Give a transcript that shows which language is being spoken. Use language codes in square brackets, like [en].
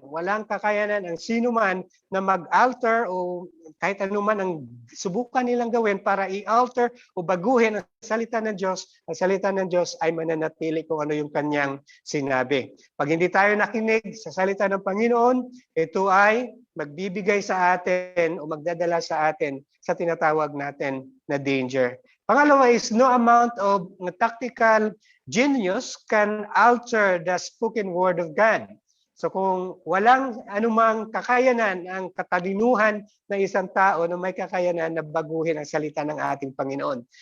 [tl] Walang kakayanan ang sino man na mag-alter o kahit anuman ang subukan nilang gawin para i-alter o baguhin ang salita ng Diyos. Ang salita ng Diyos ay mananatili kung ano yung kanyang sinabi. Pag hindi tayo nakinig sa salita ng Panginoon, ito ay magbibigay sa atin o magdadala sa atin sa tinatawag natin na danger. Pangalawa [en] is no amount of tactical genius can alter the spoken word of God. [tl] So kung walang anumang kakayanan ang katalinuhan ng isang tao na may kakayanan na baguhin ang salita ng ating Panginoon.